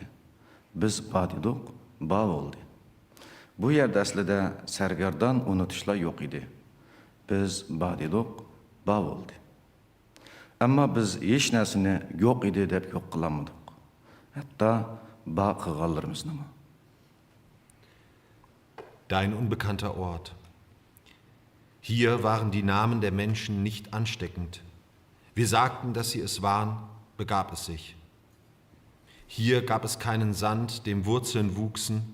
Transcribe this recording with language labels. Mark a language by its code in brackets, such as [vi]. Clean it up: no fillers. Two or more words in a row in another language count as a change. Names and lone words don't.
[uz] Biz ba dedik, ba bo'ldi. Bu yerda aslida sargardon unutishlar yo'q edi. Biz ba dedik, ba bo'ldi. Ammo biz hech narsani yo'q edi deb yo'q qilamadik. Hatto ba qilganlarimizni. [de] Dein unbekannter Ort. Hier waren die Namen der Menschen nicht ansteckend. Wir sagten, dass sie es waren, begab es sich. Hier gab es keinen Sand, dem Wurzeln wuchsen.